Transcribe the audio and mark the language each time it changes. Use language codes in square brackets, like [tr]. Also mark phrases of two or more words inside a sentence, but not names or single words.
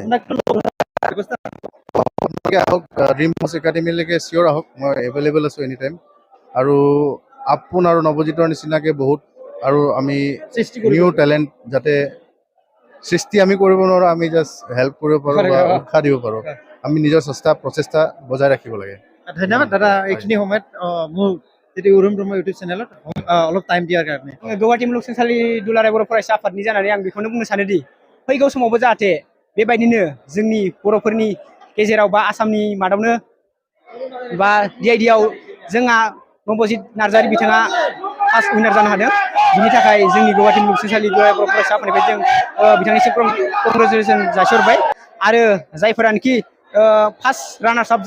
[as] আপোনালোকে আহক ড্ৰিম হাউচ একাডেমিলৈকে চিয়'ৰ আহক মই এভেইলেবল আছোঁ [en] any time [as] আৰু আপোন আৰু নৱজিতৰ নিচিনাকৈ বহুত আৰু আমি [en] new talent [as] যাতে সৃষ্টি আমি কৰিব নোৱাৰোঁ আমি [en] just help [as] কৰিব পাৰোঁ বা উৎসাহ দিব পাৰোঁ আমি নিজৰ প্ৰচেষ্টা বজাই ৰাখিব লাগে। ধন্যবাদ দাদা এইখিনি সময়ত মোৰ যিটো উৰুম ব্ৰহ্ম ইউটিউব চেনেলত অলপ টাইম দিয়াৰ কাৰণে। [brx] गुवाहाटी मुलुगसोलोंसालि दुलाराय बर' फरायसा आफादनि जानानै आं बेखौनो बुंनो सानोदि फैगौ समावबो जाहाथे बेबायदिनो जोंनि बर'फोरनि गेजेराव बा आसामनि मादावनो बा DID-आव जोंहा नबजित नार्जारि बिथाङा फार्स्ट उइनार जानो हादों बिनि थाखाय जोंनि गुवाहाटी मुलुगसोलोंसालि दुलाराय बर' फरायसा आफादनिफ्राय जों बिथांनिसिम कंग्रेचुलेसन जासिहरबाय आरो जायफोरानोखि [en] first runners up